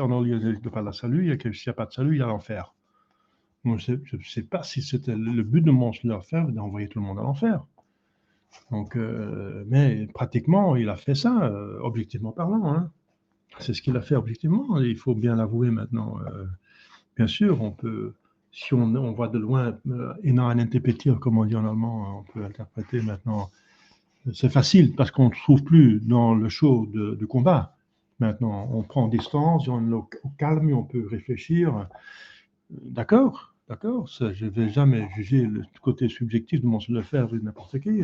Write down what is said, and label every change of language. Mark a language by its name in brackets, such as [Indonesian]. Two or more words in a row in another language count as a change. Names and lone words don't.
[French] En ordre, il n'y a pas de salut. S'il n'y a pas de salut, il y a l'enfer. Je ne sais pas si c'était le but de Mons Lefebvre d'envoyer tout le monde à l'enfer. Donc, mais pratiquement, il a fait ça, objectivement parlant. Hein. C'est ce qu'il a fait objectivement. Il faut bien l'avouer maintenant. Bien sûr, on peut, si on voit de loin, [German] in ein interpretieren, [French] comme on dit en allemand, on peut interpréter maintenant. C'est facile parce qu'on ne trouve plus dans le show de combat. Maintenant, on prend distance, on est au calme, on peut réfléchir. D'accord, d'accord. Je ne vais jamais juger le côté subjectif de Mons Lefebvre ou n'importe qui.